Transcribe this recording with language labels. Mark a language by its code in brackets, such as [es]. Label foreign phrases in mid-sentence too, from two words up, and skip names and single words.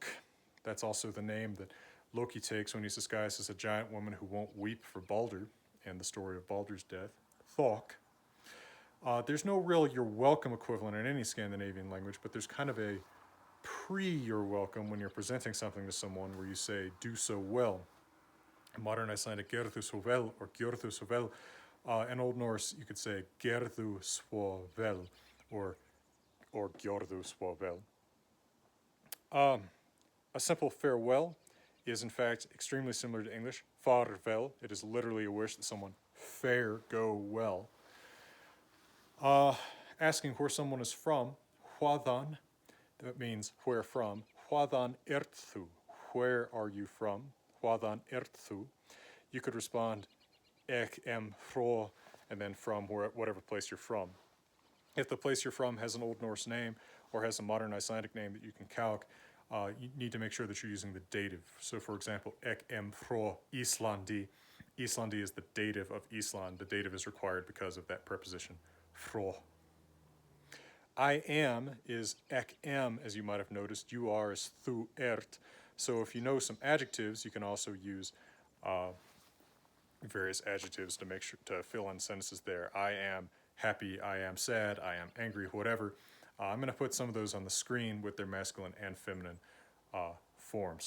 [en] That's also the name that Loki takes when he's disguised as a giant woman who won't weep for Balder in the story of Balder's death. Thok. There's no real you're welcome equivalent in any Scandinavian language, but there's kind of a pre-you're welcome when you're presenting something to someone where you say, do so well. In modern Icelandic, [is] gerðu svo vel [en] or [is] gjörðu svo vel. [en] In Old Norse, you could say [non] gerðu svo vel [en] or [non] gjörðu svo vel. [en] A simple farewell is in fact extremely similar to English. Farvel, it is literally a wish that someone fare, go well. Asking where someone is from, hvaðan, that means where from. [is] Hvaðan ertu, [en] where are you from? [is] Hvaðan ertu. [en] You could respond [non] ek em frá, [en] and then from whatever place you're from. If the place you're from has an Old Norse name or has a modern Icelandic name that you can calc, you need to make sure that you're using the dative. So for example, [non] ek em frá Íslandi. [en] Íslandi is the dative of Island. The dative is required because of that preposition, frá. I am is [non] ek em, [en] as you might have noticed. You are is [non] þú ert. [en] So if you know some adjectives, you can also use various adjectives to make sure to fill in sentences there. I am happy, I am sad, I am angry, whatever. I'm going to put some of those on the screen with their masculine and feminine forms.